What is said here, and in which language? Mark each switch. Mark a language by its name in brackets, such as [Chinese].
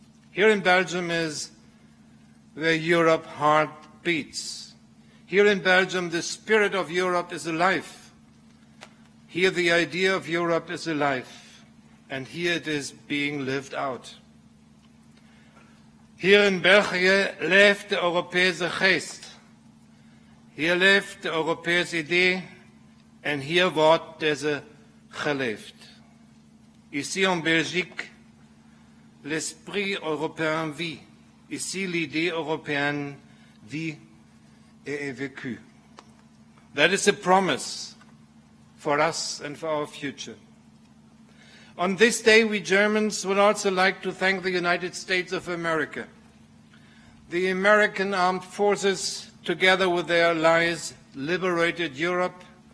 [English] Here in Belgium is where Europe heart beats. Here in Belgium, the spirit of Europe is alive. Here the idea of Europe is alive, and here it is being lived out. [Dutch] Hier in België leeft de Europese geest. Hier leeft de Europese idee en hier wordt deze geleefd. [French] Ici en Belgique, l'esprit européen vit. Ici l'idée européenne vit et est vécue. [English] That is a promise for us and for our future. On this day, we Germans would also like to thank the United States of America. The American armed forces, together with their allies, liberated Europe,